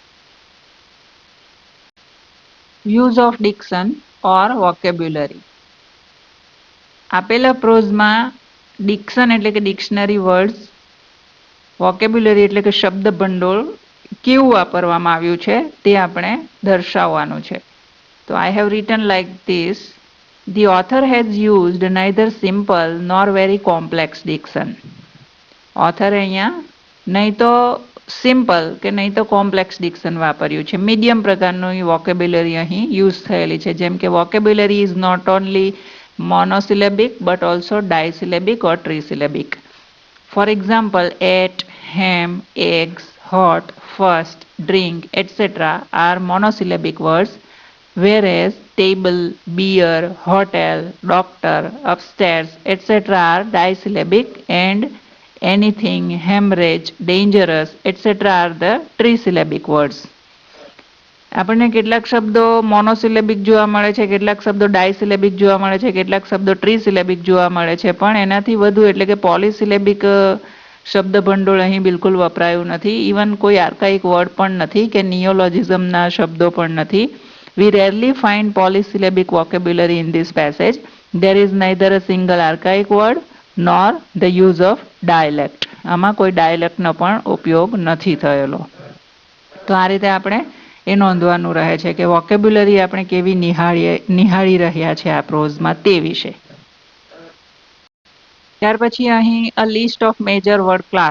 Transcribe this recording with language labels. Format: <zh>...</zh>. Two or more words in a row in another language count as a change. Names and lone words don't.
<en>use of diction or vocabulary.</en> <gu>આપેલા પ્રોઝમાં ડિક્શન એટલે કે</gu> <en>dictionary words,</en> <gu>વોકેબ્યુલરી એટલે કે શબ્દ ભંડોળ કેવું વાપરવામાં આવ્યું છે તે આપણે દર્શાવવાનું છે.</gu> <en>તો I have written like this. The author has used neither simple nor very complex diction.</en> <gu>ઓથરે અહીંયા નહીં તો સિમ્પલ કે નહીં તો</gu> <en>complex diction</en> <gu>વાપર્યું છે. મીડિયમ પ્રકારનું વોકેબ્યુલરી અહીં યુઝ થયેલી છે. જેમ કે</gu> <en>vocabulary is not only monosyllabic but also disyllabic or trisyllabic. For example, at, ham, eggs, hot, first, drink, etc. are monosyllabic words, whereas table, beer, hotel, doctor, upstairs, etc. are disyllabic and anything, hemorrhage, dangerous, etc. are the trisyllabic words.</en> <gu>આપણને કેટલાક શબ્દો મોનોસિલેબિક જોવા મળે છે, કેટલાક શબ્દો ડાયસિલેબિક જોવા મળે છે, કેટલાક શબ્દો ટ્રીસિલેબિક જોવા મળે છે, પણ એનાથી વધુ એટલે કે પોલિસિલેબિક શબ્દ ભંડોળ અહીં બિલકુલ વપરાયું નથી. ઇવન કોઈ આર્કાઇક વર્ડ પણ નથી કે નિયોલોજિઝમના શબ્દો પણ નથી.</gu> <en>We rarely find polysyllabic vocabulary in this passage. There is neither a single archaic word nor the use of dialect.</en> <gu>આમાં કોઈ ડાયલેક્ટનો પણ ઉપયોગ નથી થયેલો. તો આ રીતે આપણે એ નોંધવાનું રહે છે કે વોકેબ્યુલરી આપણે કેવી નિહાળી રહ્યા છે આ પ્રોઝમાં તે વિશે. ત્યાર પછી અહીં</gu> <en>a list of major word class.</en>